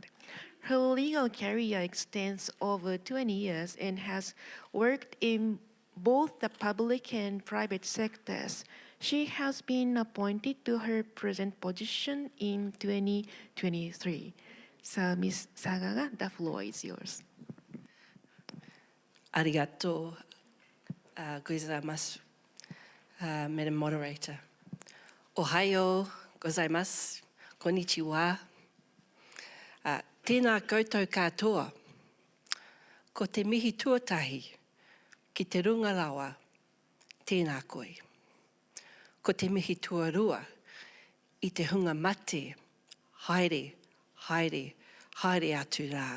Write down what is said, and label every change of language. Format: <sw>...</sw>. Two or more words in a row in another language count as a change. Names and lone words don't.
<en>Her legal career extends over 20 years and has worked in both the public and private sectors. She has been appointed to her present position in 2023. So, Ms. Sagaga, the floor is yours.</en> <ja>ありがとうございます,</ja> <en>Madam Moderator.</en> <ja>おはようございます、こんにちは.</ja> <mi>Tēnā koutou katoa, ko te mihi tuatahi, ki te runga rawa, tēnā koe. Ko te mihi tuarua, i te hunga mate, haere, haere, haere atu rā.</mi>